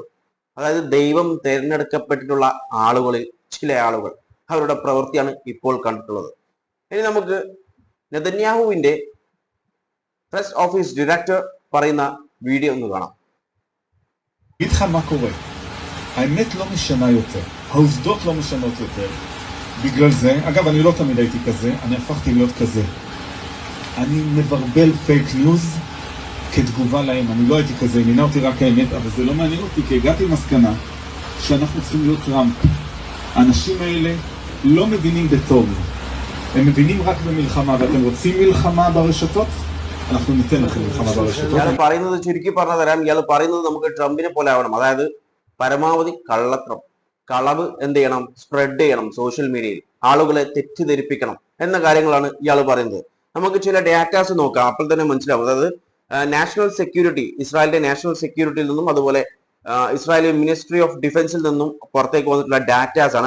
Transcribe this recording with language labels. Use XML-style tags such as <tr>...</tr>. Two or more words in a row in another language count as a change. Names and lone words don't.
<ml>അതായത് ദൈവം തിരഞ്ഞെടുക്കപ്പെട്ടിട്ടുള്ള ആളുകളിൽ ചില ആളുകൾ, അവരുടെ പ്രവൃത്തിയാണ് ഇപ്പോൾ കണ്ടിട്ടുള്ളത്. ഇനി നമുക്ക് നെതന്യാഹുവിന്റെ</ml> <en>press office director</en> <ml>പറയുന്ന വീഡിയോ ഒന്ന് കാണാം.</ml> <he>איתך מה קורה? האמת לא משנה יותר, העובדות לא משנות יותר. בגלל זה, אגב אני לא תמיד הייתי כזה, אני הפכתי להיות כזה. אני מברבל פייק ניוז כתגובה להם, אני לא הייתי כזה, מינה אותי רק האמת, אבל זה לא מעניין אותי, כי הגעתי למסקנה שאנחנו צריכים להיות טראמפ. האנשים האלה לא מבינים בטוב, הם מבינים רק במלחמה, ואתם רוצים מלחמה ברשתות? אנחנו ניתן לכם מלחמה ברשתות.</he> <ml>ഇയാൾ പറയുന്നത് ചുരുക്കി പറഞ്ഞു തരാം. ഇയാൾ പറയുന്നത് നമുക്ക് ട്രംപിനെ പോലെ ആവണം. അതായത് പരമാവധി കളവ് എന്ത് ചെയ്യണം, സ്പ്രെഡ് ചെയ്യണം</ml> <en>social mediayil,</en> <ml>ആളുകളെ തെറ്റിദ്ധരിപ്പിക്കണം എന്ന കാര്യങ്ങളാണ് ഇയാൾ പറയുന്നത്. നമുക്ക് ചില ഡാറ്റാസ് നോക്കാം, അപ്പോൾ തന്നെ മനസ്സിലാവും. അതായത്</ml> <en>national security,</en> <ml>ഇസ്രായേലിന്റെ</ml> <en>national securityyil</en> <ml>നിന്നും അതുപോലെ ഇസ്രായേലി</ml> <en>ministry of defencil</en> <ml>നിന്നും പുറത്തേക്ക് വന്നിട്ടുള്ള ഡാറ്റാസ് ആണ്.</ml>